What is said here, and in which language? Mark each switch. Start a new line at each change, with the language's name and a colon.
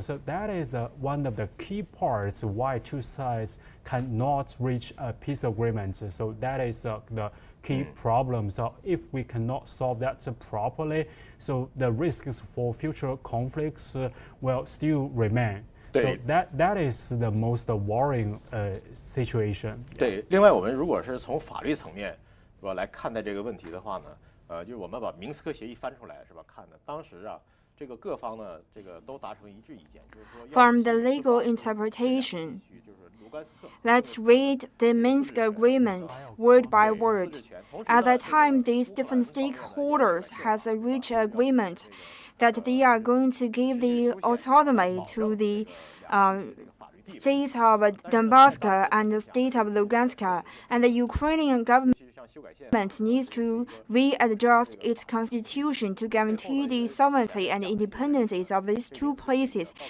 English: So that is one of the key parts why two sides cannot reach a peace agreement. So that is the key problem. So if we cannot solve that properly, so the risks for future conflicts will still remain. So that is the most worrying situation.
Chinese: 对，另外我们如果是从法律层面是吧来看待这个问题的话呢，就是我们把明斯克协议翻出来是吧看的，当时啊。这个各方呢，这个都达成一致意见，就是说。
English: From the legal interpretation, let's read the Minsk Agreement word by word. At that time, these different stakeholders has reached agreement that they are going to give the autonomy to the state of Donbass and the state of Lugansk, and the Ukrainian government needs to readjust its constitution to guarantee the sovereignty and independence of these two places.